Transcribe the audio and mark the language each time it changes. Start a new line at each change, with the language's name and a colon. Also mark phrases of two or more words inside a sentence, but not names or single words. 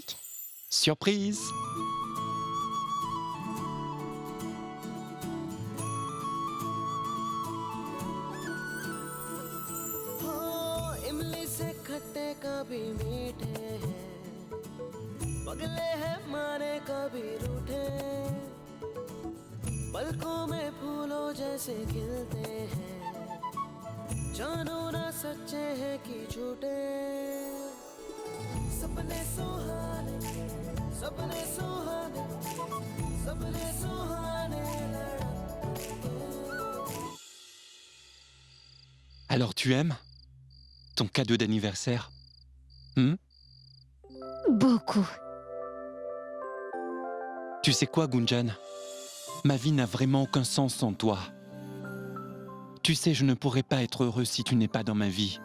English: Surprise!
Hindi: इमली से खट्टे कभी मीठे हैं, पगले हैं मारे कभी रूठे, पलकों में फूलों जैसे खिलते हैं, जानो ना सच्चे हैं कि झूठे, सपने सुहाने, सपने सुहाने, सपने सुहाने लड़के।
French: Alors tu aimes ton cadeau d'anniversaire? Beaucoup. Tu sais quoi, Gunjan? Ma vie n'a vraiment aucun sens sans toi. Tu sais, je ne pourrais pas être heureux si tu n'es pas dans ma vie.